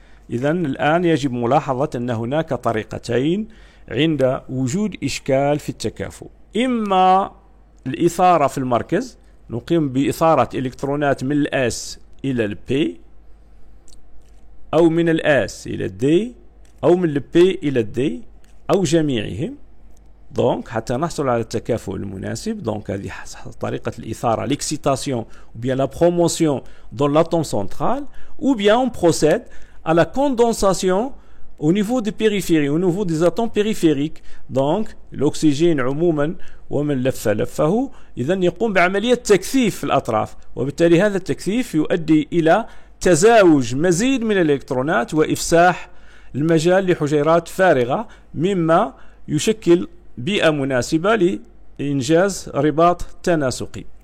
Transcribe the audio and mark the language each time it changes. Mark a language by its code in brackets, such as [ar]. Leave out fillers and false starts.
[ar] إذا الآن يجب ملاحظة أن هناك طريقتين عند وجود إشكال في التكافؤ: إما الإثارة في المركز، نقيم بإثارة إلكترونات من الأس إلى البي، أو من الأس إلى الدي، أو من البي إلى الدي، أو جميعهم، دونك حتى نحصل على التكافؤ المناسب. دونك هذه طريقة الإثارة، [fr] l'excitation ou bien la promotion dans l'atome central, ou bien on procède à la condensation au niveau des périphéries, au niveau des atomes périphériques. [ar] Donc الأكسجين عموما ومن لفه إذا يقوم بعملية تكثيف في الأطراف، وبالتالي هذا التكثيف يؤدي إلى تزاوج مزيد من الإلكترونات وإفساح المجال لحجيرات فارغة، مما يشكل بيئة مناسبة لإنجاز رباط تناسقي.